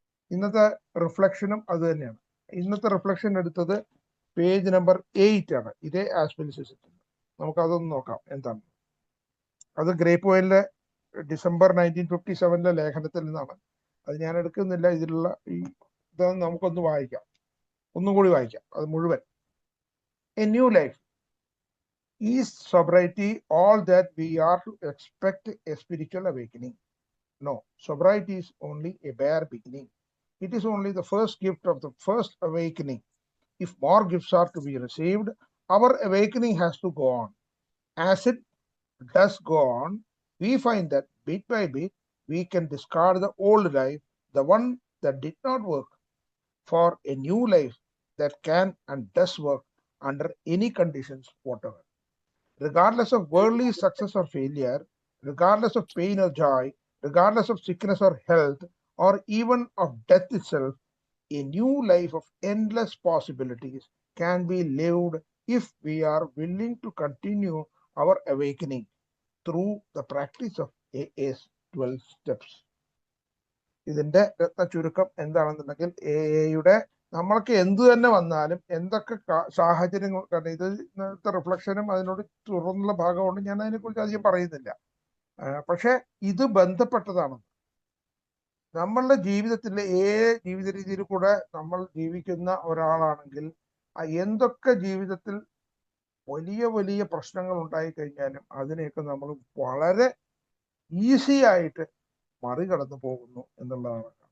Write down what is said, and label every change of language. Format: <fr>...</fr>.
<ml>ഇന്നത്തെ റിഫ്ലക്ഷനും അത് തന്നെയാണ്. ഇന്നത്തെ റിഫ്ലക്ഷൻ എടുത്തത് പേജ് നമ്പർ 8 ആണ്. ഇതേ ആസ്പിലിസിസിൽ. നമുക്ക് അതൊന്ന് നോക്കാം എന്താണ്. അത് ഗ്രേപ്പ് വൈനിലെ ഡിസംബർ 1957 ലേഖനത്തിൽ നിന്നാണ്. അത് ഞാൻ എടുക്കുന്നില്ല. ഇതിലുള്ള ഈ ഇതൊന്ന് നമുക്കൊന്ന് വായിക്കാം, ഒന്നും കൂടി വായിക്കാം അത് മുഴുവൻ.</ml> <en>A new life. Is sobriety all that we are to expect a spiritual awakening? No, sobriety is only a bare beginning. It is only the first gift of the first awakening. If more gifts are to be received, our awakening has to go on. As it does go on, we find that bit by bit we can discard the old life, the one that did not work, for a new life that can and does work under any conditions whatever. Regardless of worldly success or failure, regardless of pain or joy, regardless of sickness or health, or even of death itself, a new life of endless possibilities can be lived if we are willing to continue our awakening through the practice of AA's 12 steps.</en> <ml>ഇതിന്റെ ചുരുക്കം എന്താണെന്നുണ്ടെങ്കിൽ എയുടെ നമ്മൾക്ക് എന്തു തന്നെ വന്നാലും എന്തൊക്കെ സാഹചര്യങ്ങൾ, കാരണം ഇത് ഇന്നത്തെ റിഫ്ലക്ഷനും അതിനോട് തുറന്നുള്ള ഭാഗമുണ്ട്, ഞാൻ അതിനെക്കുറിച്ച് അധികം പറയുന്നില്ല. പക്ഷെ ഇത് ബന്ധപ്പെട്ടതാണ്. നമ്മളുടെ ജീവിതത്തിലെ ജീവിത രീതിയിൽ കൂടെ നമ്മൾ ജീവിക്കുന്ന ഒരാളാണെങ്കിൽ എന്തൊക്കെ ജീവിതത്തിൽ വലിയ വലിയ പ്രശ്നങ്ങൾ ഉണ്ടായി കഴിഞ്ഞാലും അതിനെയൊക്കെ നമ്മൾ വളരെ ഈസി ആയിട്ട് മറികടന്നു പോകുന്നു എന്നുള്ളതാണ്.</ml>